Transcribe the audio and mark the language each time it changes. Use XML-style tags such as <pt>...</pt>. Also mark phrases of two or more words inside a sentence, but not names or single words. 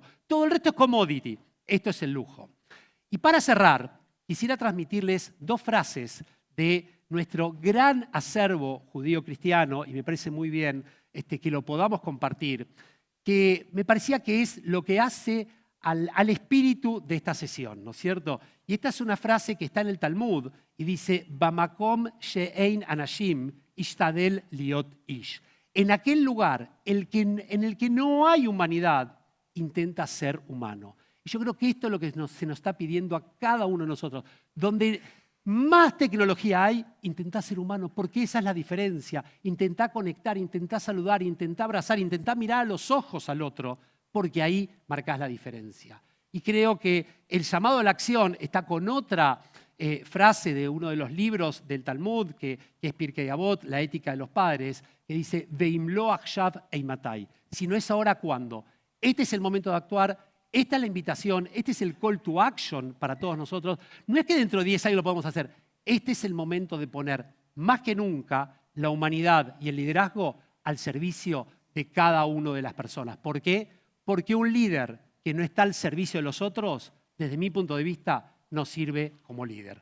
<es>Todo el resto es commodity, esto es el lujo. Y para cerrar, quisiera transmitirles 2 frases de nuestro gran acervo judío-cristiano, y me parece muy bien que lo podamos compartir, que me parecía que es lo que hace al espíritu de esta sesión, ¿no es cierto? Y esta es una frase que está en el Talmud y dice,</es> <he>במקום שאין אנשים השתדל להיות איש.</he> <es>En aquel lugar en el que no hay humanidad, intenta ser humano. Y yo creo que esto es lo que se nos está pidiendo a cada uno de nosotros, donde más tecnología hay, intentá ser humano, porque esa es la diferencia. Intentá conectar, intentá saludar, intentá abrazar, intentá mirar a los ojos al otro, porque ahí marcás la diferencia. Y creo que el llamado a la acción está con otra frase de uno de los libros del Talmud, que es Pirkei Avot, la ética de los padres, que dice,</es> <he>ואם לא עכשיו אימתי.</he> <es>Si no es ahora, ¿cuándo? Este es el momento de actuar. Esta es la invitación, este es el</es> <en>call to action</en> <es>para todos nosotros. No es que dentro de 10 años lo podamos hacer. Este es el momento de poner más que nunca la humanidad y el liderazgo al servicio de cada una de las personas. ¿Por qué? Porque un líder que no está al servicio de los otros, desde mi punto de vista, no sirve como líder.</es>